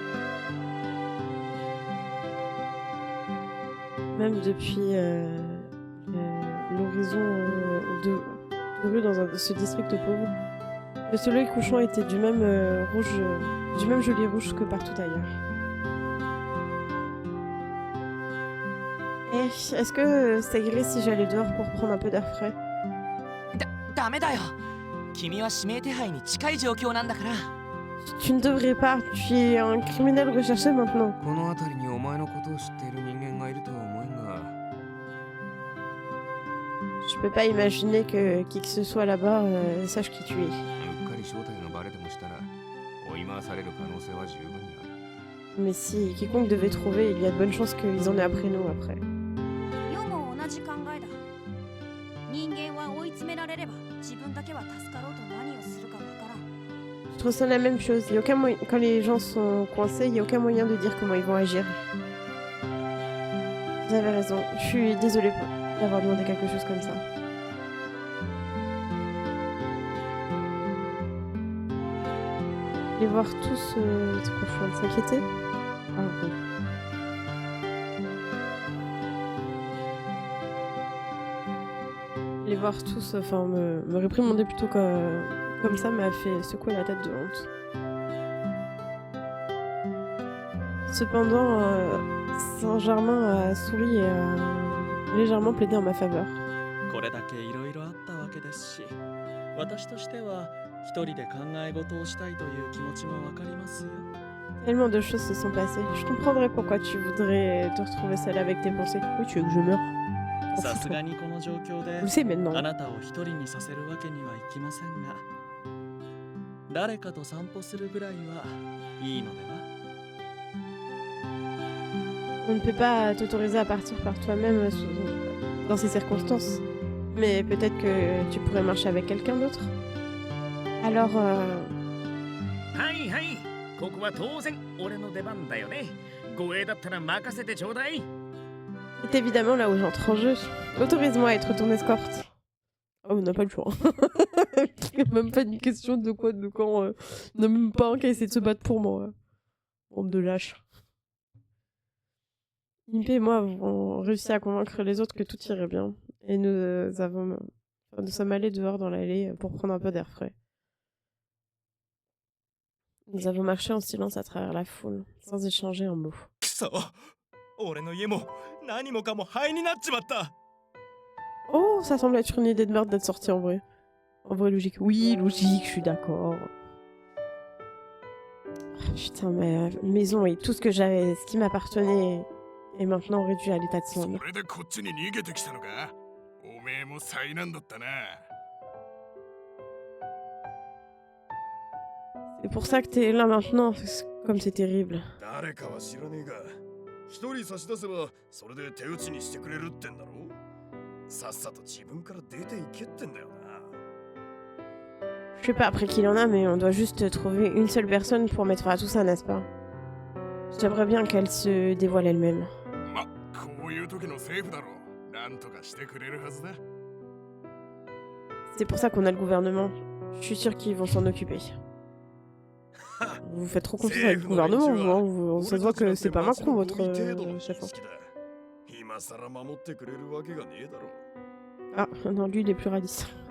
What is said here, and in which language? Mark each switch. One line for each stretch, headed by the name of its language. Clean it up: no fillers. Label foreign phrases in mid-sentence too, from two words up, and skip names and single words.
French: Même depuis l'horizon de rue dans ce district pauvre, le soleil couchant était du même joli rouge que partout ailleurs. Et est-ce que ça irait si j'allais dehors pour prendre un peu d'air frais?
Japanese: ダメだよ。君は指名手配に近い状況なんだから。
French: Tu ne devrais pas, tu es un criminel recherché maintenant.
Japanese: この辺りにお前のことを知っている人間がいるとは思えんが。
French: Je peux pas imaginer que qui que ce soit là-bas sache qui tu es.
Japanese: うっかり正体がバレてもしたら追い回される可能性は十分にある。
French: Mais si quiconque devait trouver, il y a de bonnes chances qu'ils en aient après nous après.
Japanese: 世も同じ考えだ。人間は追い詰められれば自分だけは助かろうと何をするかわからん。
French: Je trouve ça la même chose. Il y a aucun moyen... Quand les gens sont coincés, il n'y a aucun moyen de dire comment ils vont agir. Vous avez raison. Je suis désolée d'avoir demandé quelque chose comme ça. Les voir tous... C'est quoi, je suis en train de s'inquiéter? Ah oui. Les voir tous, enfin, me réprimander plutôt comme ça m'a fait secouer la tête de honte. Cependant, Saint-Germain a souri et a légèrement plaidé en ma faveur.
Japanese: これだけいろいろあったわけですし、私としては一人で考え事をしたいという気持ちもわかりますよ。
French: Tellement de choses se sont passées. Je comprendrais pourquoi tu voudrais te retrouver seule avec tes pensées. Oui, tu veux que je meure?
Japanese: さすがにこの状況で
French: Vous savez maintenant.
Japanese: あなたを一人にさせるわけにはいきませんが、誰かと散歩するぐらいはいいのでは？
French: On ne peut pas t'autoriser à partir par toi-même dans ces circonstances. Mais peut-être que tu pourrais marcher avec quelqu'un d'autre. Alors,
Japanese: はいはい、ここは当然俺の出番だよね。護衛だったら任せてちょうだい。
French: c'est évidemment là où j'entre en jeu. Autorise-moi à être ton escorte. Oh, on n'a pas le choix. Il n'y a même pas une question de quoi, de quand. On n'a même pas un qui a essayé de se battre pour moi. Bande de lâches. Impé et moi avons réussi à convaincre les autres que tout irait bien. Et nous sommes allés dehors dans l'allée pour prendre un peu d'air frais. Nous avons marché en silence à travers la foule, sans échanger un mot.
Japanese: くそ、俺の家も何もかも灰になっちまった。
French: Oh, ça semble être une idée de merde d'être sorti en vrai. En vrai, logique. Oui, logique, je suis d'accord. Putain, ma maison et tout ce que j'avais, ce qui m'appartenait, est maintenant réduit à l'état de cendre.
Japanese: それでこっちに逃げてきたのか。おめえも災難だったな。
French: C'est pour ça que t'es là maintenant, comme c'est terrible.
Japanese: 誰かは知らねえが、一人差し出せばそれで手打ちにしてくれるってんだろ。さっさと自分から出ていけってんだよな。
French: Je sais pas après qui il en a, mais on doit juste trouver une seule personne pour mettre fin à tout ça, n'est-ce pas? J'aimerais bien qu'elle se dévoile elle-même.
Japanese: ま、こういう時の政府だろう。なんとかしてくれるはずだ。
French: C'est pour ça qu'on a le gouvernement. Je suis sûr qu'ils vont s'en occuper. Vous faites trop confiance avec le gouvernement, vous, hein. Ça se voit que c'est pas Macron votre chef. Ah, non, lui il est plus radis.